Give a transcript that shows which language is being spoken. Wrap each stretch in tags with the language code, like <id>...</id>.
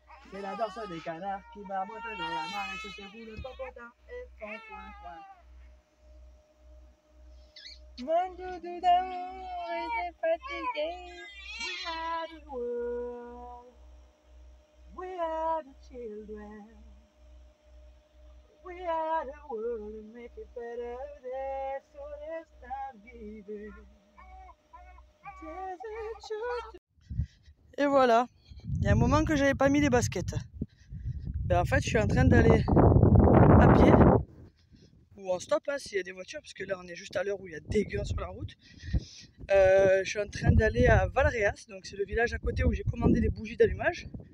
<fr>C'est la danse des canards qui barbotent dans la mare et se secouent le popotin et font point point. Mon doudou d'amour est fatigué.</fr> <en>We are the world, we are the children, we are the world and make it better there, so let's start giving.</en> <fr>Et voilà, il y a un moment que j'avais pas mis les baskets. Ben en fait, je suis en train d'aller à pied ou en stop hein, s'il y a des voitures, parce que là on est juste à l'heure où il y a des gars sur la route. Je suis en train d'aller à Valréas, donc c'est le village à côté où j'ai commandé les bougies d'allumage.</fr>